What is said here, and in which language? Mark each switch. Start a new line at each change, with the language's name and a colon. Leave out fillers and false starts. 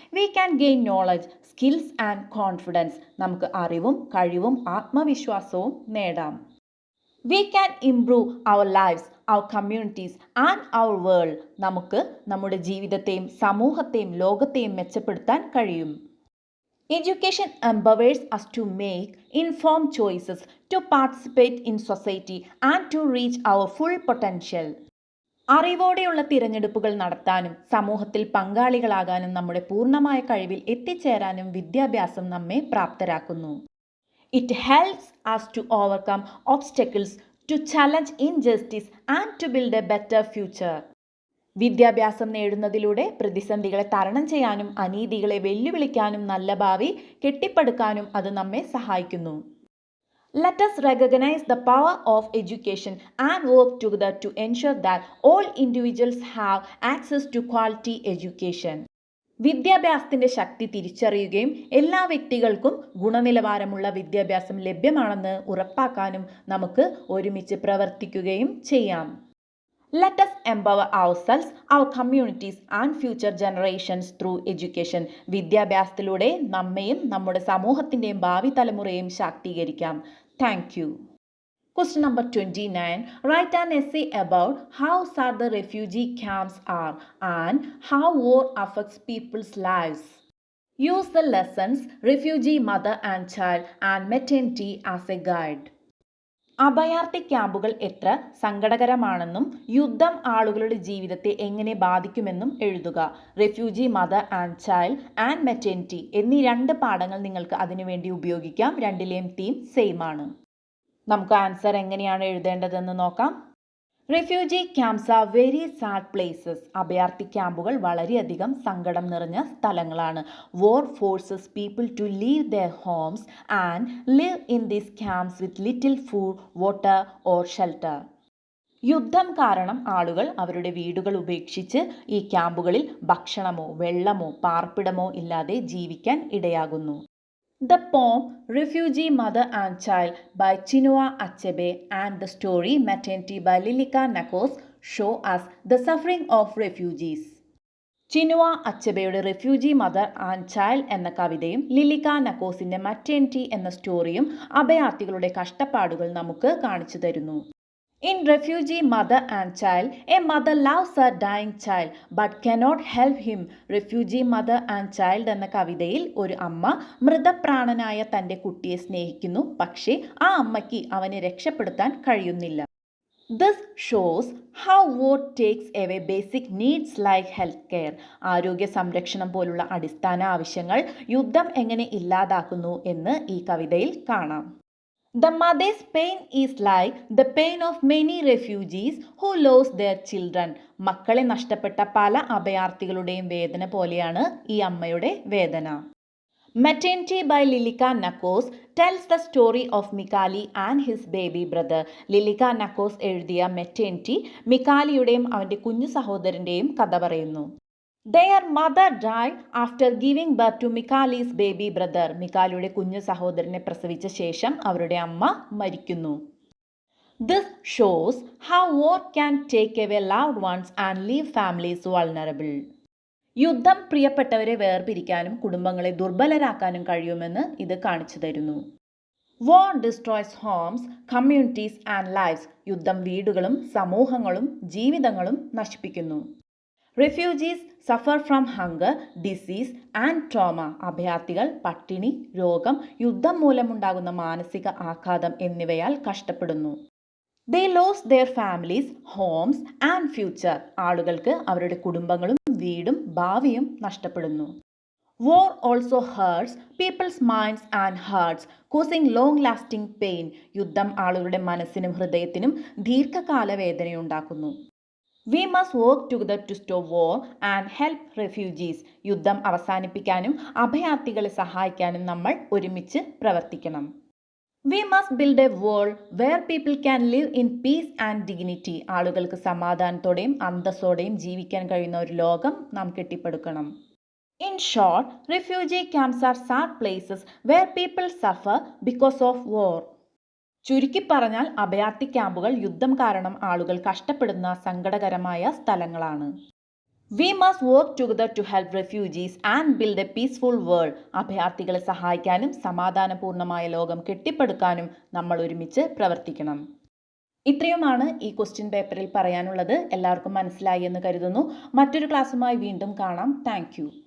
English: We can gain knowledge, skills and confidence.
Malayalam: നമുക്ക് അറിവും കഴിവും ആത്മവിശ്വാസവും നേടാം.
English: We can improve our lifes, our communities and our world.
Malayalam: നമുക്ക് നമ്മുടെ ജീവിതത്തെയും സമൂഹത്തെയും ലോകത്തെയും മെച്ചപ്പെടുത്താൻ കഴിയും.
English: Education empowers us to make informed choices, to participate in society and to reach our full potential.
Malayalam: അറിവോടെയുള്ള തിരഞ്ഞെടുപ്പുകൾ നടത്താനും സമൂഹത്തിൽ പങ്കാളികളാകാനും നമ്മുടെ പൂർണ്ണമായ കഴിവിൽ എത്തിച്ചേരാനും വിദ്യാഭ്യാസം നമ്മെ പ്രാപ്തരാക്കുന്നു.
English: It helps us to overcome obstacles, to challenge injustice and to build a better future.
Malayalam: വിദ്യാഭ്യാസം നേടുന്നതിലൂടെ പ്രതിസന്ധികളെ തരണം ചെയ്യാനും അനീതികളെ വെല്ലുവിളിക്കാനും നല്ല ഭാവി കെട്ടിപ്പടുക്കാനും അത് നമ്മെ സഹായിക്കുന്നു.
English: Let us recognize the power of education and work together to ensure that all individuals have access to quality education.
Malayalam: വിദ്യാഭ്യാസത്തിന്റെ ശക്തി തിരിച്ചറിയുകയും എല്ലാ വ്യക്തികൾക്കും ഗുണനിലവാരമുള്ള വിദ്യാഭ്യാസം ലഭ്യമാണെന്ന് ഉറപ്പാക്കാനും നമുക്ക് ഒരുമിച്ച് പ്രവർത്തിക്കുകയും ചെയ്യാം.
English: Let us empower ourselves, our communities and future generations through education.
Malayalam: വിദ്യാഭ്യാസത്തിലൂടെ നമ്മെയും നമ്മുടെ സമൂഹത്തിൻ്റെയും ഭാവി തലമുറയെയും ശാക്തീകരിക്കാം.
English: Thank you. Question number 29. Write an essay about how sad the refugee camps are and how war affects people's lives. Use the lessons refugee mother and child and maternity as a guide.
Malayalam: അഭയാർത്ഥി ക്യാമ്പുകൾ എത്ര സങ്കടകരമാണെന്നും യുദ്ധം ആളുകളുടെ ജീവിതത്തെ എങ്ങനെ ബാധിക്കുമെന്നും എഴുതുക. Refugee mother and child and maternity എന്നീ 2 പാഠങ്ങൾ നിങ്ങൾക്ക് അതിനുവേണ്ടി ഉപയോഗിക്കാം. രണ്ടിലെയും തീം സെയിം ആണ്. നമുക്ക് ആൻസർ എങ്ങനെയാണ് എഴുതേണ്ടതെന്ന് നോക്കാം.
English: Refugee camps are very sad places.
Malayalam: അഭയാർത്ഥി ക്യാമ്പുകൾ വളരെയധികം സങ്കടം നിറഞ്ഞ സ്ഥലങ്ങളാണ്.
English: War forces people to leave their homes and live in these camps with little food, water or shelter.
Malayalam: യുദ്ധം കാരണം ആളുകൾ അവരുടെ വീടുകൾ ഉപേക്ഷിച്ച് ഈ ക്യാമ്പുകളിൽ ഭക്ഷണമോ വെള്ളമോ പാർപ്പിടമോ ഇല്ലാതെ ജീവിക്കാൻ ഇടയാകുന്നു.
English: The poem Refugee Mother and Child by Chinua Achebe and the story Maternity by Lilika Nakos show us the suffering of refugees.
Malayalam: Chinua അച്ചബയുടെ refugee mother and child എന്ന കവിതയും ലിലിക നക്കോസിന്റെ മറ്റേണിറ്റി എന്ന സ്റ്റോറിയും അഭയാർത്ഥികളുടെ കഷ്ടപ്പാടുകൾ നമുക്ക് കാണിച്ചു തരുന്നു.
English: In Refugee Mother and Child, a mother loves her dying child but cannot help him.
Malayalam: Refugee Mother and Child എന്ന കവിതയിൽ ഒരു അമ്മ മൃതപ്രാണനായ തൻ്റെ കുട്ടിയെ സ്നേഹിക്കുന്നു, പക്ഷേ ആ അമ്മയ്ക്ക് അവനെ രക്ഷപ്പെടുത്താൻ കഴിയുന്നില്ല.
English: This shows how war takes away basic needs like health care.
Malayalam: ആരോഗ്യ സംരക്ഷണം പോലുള്ള അടിസ്ഥാന ആവശ്യങ്ങൾ യുദ്ധം എങ്ങനെ ഇല്ലാതാക്കുന്നു എന്ന് ഈ കവിതയിൽ കാണാം.
English: The mother's pain is like the pain of many refugees who lost their children.
Malayalam: മക്കളെ നഷ്ടപ്പെട്ട പല അഭയാർത്ഥികളുടെയും വേദന പോലെയാണ് ഈ അമ്മയുടെ വേദന.
English: Maternity by Lilika Nakos tells the story of Mikali and his baby brother.
Malayalam: Lilika Nakos എഴുതിയ മെറ്റേണിറ്റി മിക്കാലിയുടെയും അവൻ്റെ കുഞ്ഞു സഹോദരൻ്റെയും കഥ പറയുന്നു.
English: Their mother died after giving birth to Mikali's baby brother.
Malayalam: മിക്കാലിയുടെ കുഞ്ഞു സഹോദരനെ പ്രസവിച്ച ശേഷം അവരുടെ അമ്മ മരിക്കുന്നു.
English: This shows how war can take away loved ones and leave families vulnerable.
Malayalam: യുദ്ധം പ്രിയപ്പെട്ടവരെ വേർപിരിക്കാനും കുടുംബങ്ങളെ ദുർബലരാക്കാനും കഴിയുമെന്ന് ഇത് കാണിച്ചു തരുന്നു.
English: War destroys homes, communities and lives.
Malayalam: യുദ്ധം വീടുകളും സമൂഹങ്ങളും ജീവിതങ്ങളും നശിപ്പിക്കുന്നു.
English: Refugees suffer from hunger, disease and trauma.
Malayalam: അഭയാർത്ഥികൾ പട്ടിണി, രോഗം, യുദ്ധം മൂലമുണ്ടാകുന്ന മാനസിക ആഘാതം എന്നിവയാൽ കഷ്ടപ്പെടുന്നു.
English: They lost their families, homes and future.
Malayalam: ആളുകൾക്ക് അവരുടെ കുടുംബങ്ങളും വീടും ഭാവിയും നഷ്ടപ്പെടുന്നു.
English: War also hurts people's minds and hearts, causing long-lasting pain.
Malayalam: യുദ്ധം ആളുകളുടെ മനസ്സിനും ഹൃദയത്തിനും ദീർഘകാല വേദനയുണ്ടാക്കുന്നു.
English: We must work together to stop war and help refugees.
Malayalam: യുദ്ധം അവസാനിപ്പിക്കാനും അഭയാർത്ഥികളെ സഹായിക്കാനും നമ്മൾ ഒരുമിച്ച് പ്രവർത്തിക്കണം.
English: We must build a world where people can live in peace and dignity.
Malayalam: ആളുകൾക്ക് സമാധാനത്തോടെയും അന്തസ്സോടെയും ജീവിക്കാൻ കഴിയുന്ന ഒരു ലോകം നാം കെട്ടിപ്പടുക്കണം.
English: In short, refugee camps are sad places where people suffer because of war.
Malayalam: ചുരുക്കി പറഞ്ഞാൽ അഭയാർത്ഥി ക്യാമ്പുകൾ യുദ്ധം കാരണം ആളുകൾ കഷ്ടപ്പെടുന്ന സങ്കടകരമായ സ്ഥലങ്ങളാണ്.
English: We must work together to help refugees and build a peaceful world.
Malayalam: അഭയാർത്ഥികളെ സഹായിക്കാനും സമാധാനപൂർണ്ണമായ ലോകം കെട്ടിപ്പടുക്കാനും നമ്മൾ ഒരുമിച്ച് പ്രവർത്തിക്കണം. ഇത്രയുമാണ് ഈ ക്വസ്റ്റ്യൻ പേപ്പറിൽ പറയാനുള്ളത്. എല്ലാവർക്കും മനസ്സിലായി എന്ന് കരുതുന്നു. മറ്റൊരു ക്ലാസ്സുമായി വീണ്ടും കാണാം. താങ്ക്